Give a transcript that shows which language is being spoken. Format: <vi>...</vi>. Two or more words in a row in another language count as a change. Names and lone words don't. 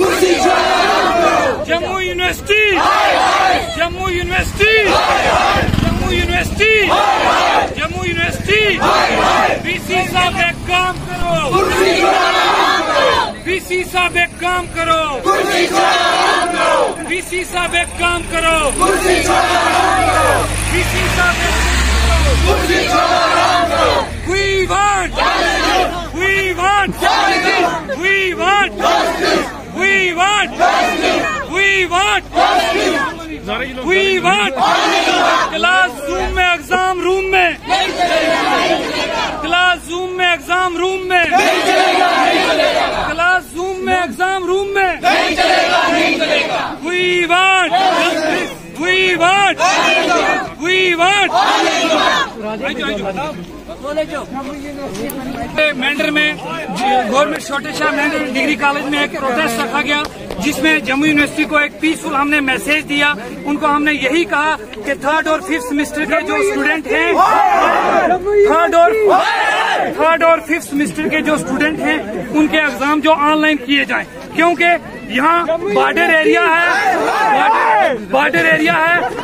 <hi>जम्मू यूनिवर्सिटी, जम्मू यूनिवर्सिटी, जम्मू यूनिवर्सिटी, जम्मू यूनिवर्सिटी, वीसी साहब एक काम करो, वीसी साहब एक काम करो, वीसी साहब एक काम करो, वीसी साहब</hi> <en>We want, we want, we want, we want, we want, we want।</en> <hi>क्लास जूम में एग्जाम रूम में, क्लास जूम में एग्जाम रूम में, क्लास जूम में एग्जाम रूम में।</hi> <en>We want, we want, we want।</en> <hi>मेंढर में गवर्नमेंट छोटे शाह मेंढर डिग्री कॉलेज में एक प्रोटेस्ट रखा गया, जिसमें जम्मू यूनिवर्सिटी को एक पीसफुल हमने मैसेज दिया। उनको हमने यही कहा कि 3rd और 5th सेमेस्टर के जो स्टूडेंट हैं, 3rd और 5th सेमेस्टर के जो स्टूडेंट हैं, उनके एग्जाम जो ऑनलाइन किए जाएं, क्योंकि यहाँ</hi> <en>border area</en> <hi>है,</hi> <en>border area</en> <hi>है।</hi>